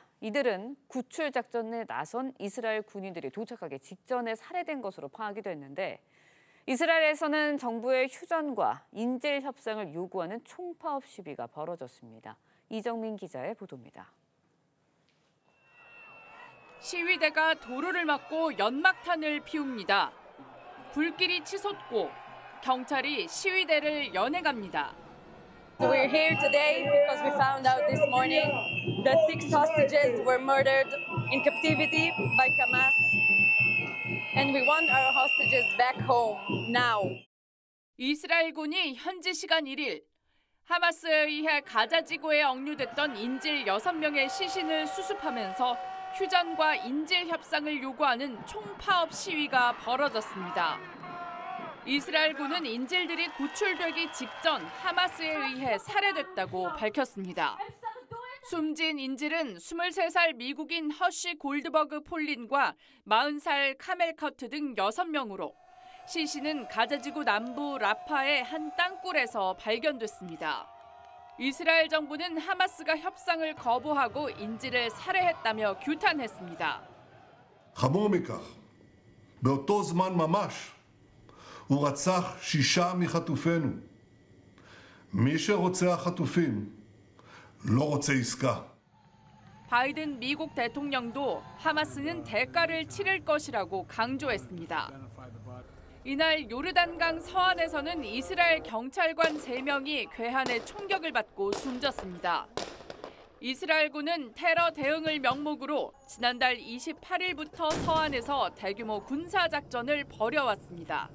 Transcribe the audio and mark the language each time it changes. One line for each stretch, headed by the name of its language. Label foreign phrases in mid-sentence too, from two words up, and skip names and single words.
Korean: 이들은 구출 작전에 나선 이스라엘 군인들이 도착하기 직전에 살해된 것으로 파악이 됐는데 이스라엘에서는 정부의 휴전과 인질 협상을 요구하는 총파업 시위가 벌어졌습니다. 이정민 기자의 보도입니다. 시위대가 도로를 막고 연막탄을 피웁니다. 불길이 치솟고 경찰이 시위대를 연행합니다.
English: So we're here today because we found out this morning that 6 hostages were murdered in captivity by Hamas. And we want our hostages back home now.
Korean: 이스라엘군이 현지 시간 1일 하마스에 의해 가자 지구에 억류됐던 인질 6명의 시신을 수습하면서 휴전과 인질 협상을 요구하는 총파업 시위가 벌어졌습니다. 이스라엘군은 인질들이 구출되기 직전 하마스에 의해 살해됐다고 밝혔습니다. 숨진 인질은 23살 미국인 허쉬 골드버그 폴린과 40살 카멜 커트 등 6명으로 시신은 가자지구 남부 라파의 한 땅굴에서 발견됐습니다. 이스라엘 정부는 하마스가 협상을 거부하고 인질을 살해했다며 규탄했습니다.
Hebrew: חמור מכך, באותו זמן ממש הוא רצח 6 מחטופינו. מי שרוצח חטופים לא רוצה עסקה.
Korean: 바이든 미국 대통령도 하마스는 대가를 치를 것이라고 강조했습니다. 이날 요르단강 서안에서는 이스라엘 경찰관 3명이 괴한의 총격을 받고 숨졌습니다. 이스라엘군은 테러 대응을 명목으로 지난달 28일부터 서안에서 대규모 군사작전을 벌여왔습니다.